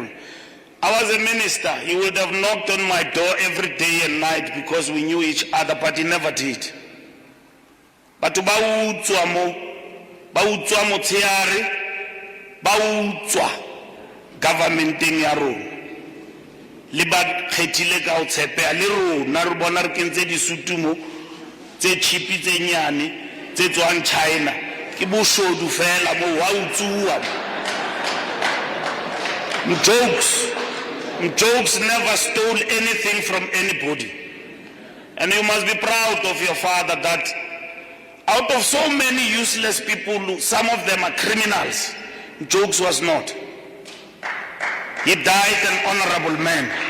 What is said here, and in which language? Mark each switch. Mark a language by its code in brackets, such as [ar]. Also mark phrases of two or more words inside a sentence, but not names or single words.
[en] I was a minister. He would have knocked on my door every day and night because we knew each other, but he never did. But government [st] in ya rona le ba khethile ka o tshepe le rona re bona re kentse di sutumo tse chipi tse nyane tse tswang China ke boshodu fela mo wa utsuwa. [en] Mjokes never stole anything from anybody, and you must be proud of your father that out of so many useless people, some of them are criminals, Mjokes was not. He died an honorable man.